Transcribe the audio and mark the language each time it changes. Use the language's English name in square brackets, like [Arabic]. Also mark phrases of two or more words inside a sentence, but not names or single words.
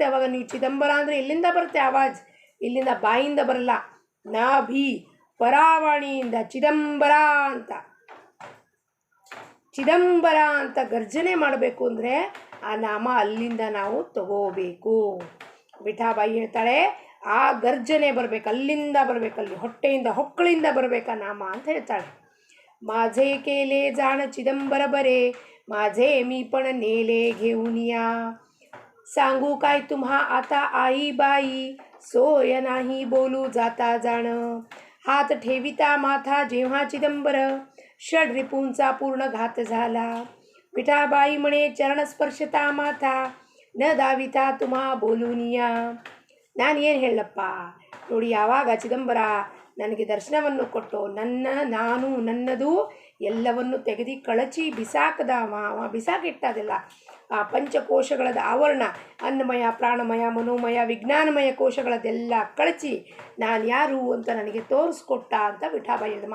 [Kannada] ಅವಾಗ ನೀವು ಚಿದಂಬರ ಅಂದರೆ ಎಲ್ಲಿಂದ ಬರುತ್ತೆ ಆವಾಜ್? ಇಲ್ಲಿಂದ ಬಾಯಿಂದ ಬರಲ್ಲ, ನಾಭಿ ಪರಾವಾಣಿಯಿಂದ ಚಿದಂಬರ ಅಂತ, ಚಿದಂಬರ ಅಂತ ಗರ್ಜನೆ ಮಾಡಬೇಕು ಅಂದರೆ ಆ ನಾಮ ಅಲ್ಲಿಂದ ನಾವು ತಗೋಬೇಕು. ವಿಠಾಬಾಯಿ ಹೇಳ್ತಾಳೆ, ಆ ಗರ್ಜನೆ ಬರಬೇಕು, ಅಲ್ಲಿಂದ ಬರಬೇಕು, ಅಲ್ಲಿ ಹೊಟ್ಟೆಯಿಂದ ಹೊಕ್ಕಳಿಂದ ಬರಬೇಕು ಆ ನಾಮ ಅಂತ ಹೇಳ್ತಾಳೆ. [Marathi] माझे केले जाण चिदंबर बरे, माझे मी पण नेले घेऊन या. सांगू काय तुम्हा आता आई बाई, सोय नाही बोलू जाता जाण. हात ठेविता माथा जेव्हा चिदंबर, षड रिपूंचा पूर्ण घात झाला. विठाबाई म्हणे चरण स्पर्शता माथा, न दाविता तुम्हा बोलून या. [Kannada] ನಾನು ಏನು ಹೇಳಪ್ಪ ನೋಡಿ, ಯಾವಾಗ ಚಿದಂಬರ ನನಗೆ ದರ್ಶನವನ್ನು ಕೊಟ್ಟು ನನ್ನದು ಎಲ್ಲವನ್ನು ತೆಗೆದು ಕಳಚಿ ಬಿಸಾಕದ, ಬಿಸಾಕಿಟ್ಟದಿಲ್ಲ. ಆ ಪಂಚಕೋಶಗಳದ ಆವರಣ, ಅನ್ನಮಯ, ಪ್ರಾಣಮಯ, ಮನೋಮಯ, ವಿಜ್ಞಾನಮಯ ಕೋಶಗಳದೆಲ್ಲ ಕಳಚಿ ನಾನು ಯಾರು ಅಂತ ನನಗೆ ತೋರಿಸ್ಕೊಟ್ಟ ಅಂತ ವಿಠಾಬಾಯಿ ಹೇಳಿದ.